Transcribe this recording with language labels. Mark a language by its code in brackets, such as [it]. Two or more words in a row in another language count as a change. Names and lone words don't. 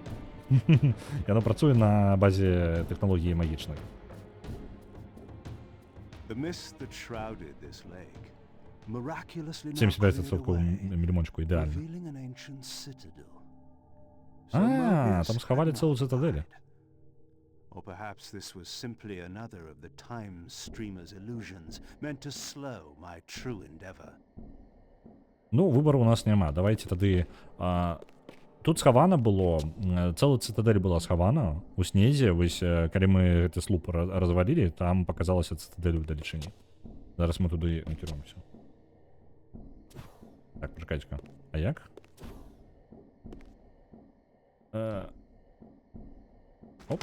[be] Яно працуе на базе тэхналогіі магічнай. 75% лімончику ідэальна. Там схавалі цэлую цытадэль. [en] Or perhaps this was simply another of the time streamer's illusions, meant to slow my true endeavor. [be] Ну, выбору у нас няма. Давайте тады... Тут схавана было, цэлая цытадэль была схавана у снезе, вось, калі мы гэты слуп развалілі, там показалася цытадэль у далечыні. Зараз мы туды накіруемся. Так, пачакайце-ка. А як? Оп.